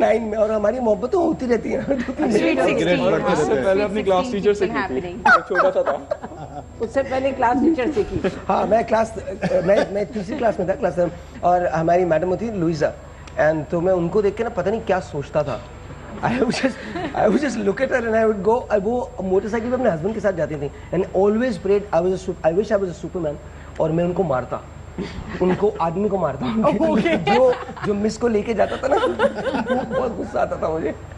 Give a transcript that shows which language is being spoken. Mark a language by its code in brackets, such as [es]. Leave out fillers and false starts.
[ur] 9 میں, اور ہماری محبتیں ہوتی رہتی ہیں. اس سے پہلے اپنی کلاس ٹیچر سے کی تھی, چھوٹا سا تھا. اس سے پہلے کلاس ٹیچر سے کی. ہاں میں تیسری کلاس میں تھا, کلاس, اور ہماری میڈم ہوتی لوئزا, اینڈ تو میں ان کو دیکھ کے نا پتہ نہیں کیا سوچتا تھا. [en] I would just look at her and I would go. [ur] وہ موٹر سائیکل پہ اپنے ہسبینڈ کے ساتھ جاتی تھیں, [en] and always prayed I wish I was a Superman. [ur] اور میں ان کو مارتا, ان کو آدمی کو مارتا, جو مس کو لے کے جاتا تھا نا, بہت غصہ آتا تھا مجھے.